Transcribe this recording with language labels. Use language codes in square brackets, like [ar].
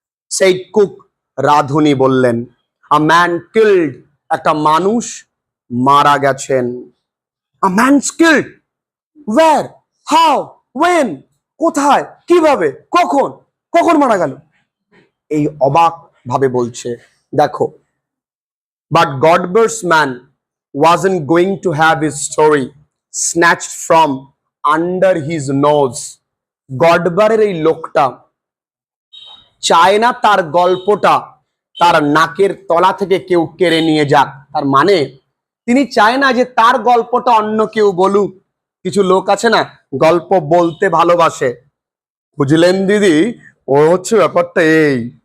[bn] সেই কুক, রাঁধুনি বললেন, [en] a man killed, [bn] একটা মানুষ মারা গেছেন। [en] a man killed, where, how, when, [bn] কোথায়, কিভাবে, কখন, কখন মারা গেল? এই অবাক ভাবে বলছে, দেখো, [en] But Godber's man wasn't going to have his story snatched from under his nose. [bn] গডবারের এই লোকটা চায় না তার গল্পটা তার নাকের তলা থেকে কেউ কেড়ে নিয়ে যাক। তার মানে তিনি চায় না যে তার গল্পটা অন্য কেউ বলুক। কিছু লোক আছে না, গল্প বলতে ভালোবাসে, বুঝলেন দিদি, ও হচ্ছে ব্যাপারটা এই।